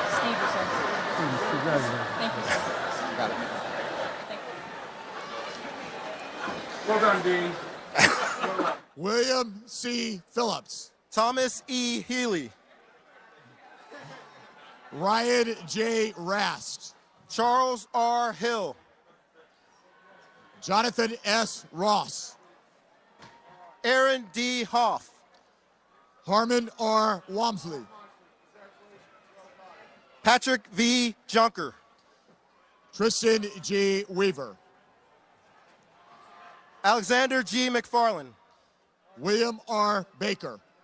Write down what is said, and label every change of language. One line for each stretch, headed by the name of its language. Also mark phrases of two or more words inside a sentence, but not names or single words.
English: Steve or something. Congratulations. Thank you, sir. Got it. Well done, Dean. William C. Phillips. Thomas E. Healy. Ryan J. Rast. Charles R. Hill. Jonathan S. Ross. Aaron D. Hoff. Harmon R. Wamsley. Patrick V. Junker. Tristan G. Weaver. Alexander G. McFarland. William R. Baker.